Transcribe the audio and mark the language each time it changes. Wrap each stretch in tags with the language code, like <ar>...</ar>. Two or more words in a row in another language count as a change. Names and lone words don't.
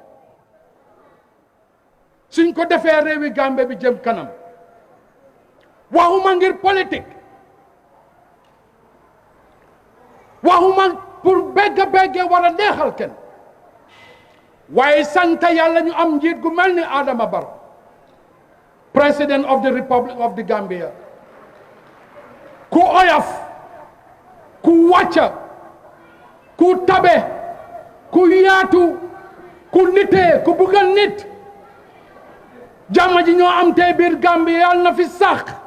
<wo>suñ ko defee réewi Gambie bi jëm kanam waxuma ngir politique waxuma pour begge war a neexal kenn waaye sant yàlla ñu am njiit gu mel ni Adama Barrow</wo> <en>President of the Republic of the Gambia</en> <wo>ku oyof ku wàcca ku tabe ku yaatu ku nitee ku buggal nit jàmm ji ñoo am tey biir Gambia yàlla na fi sax</wo>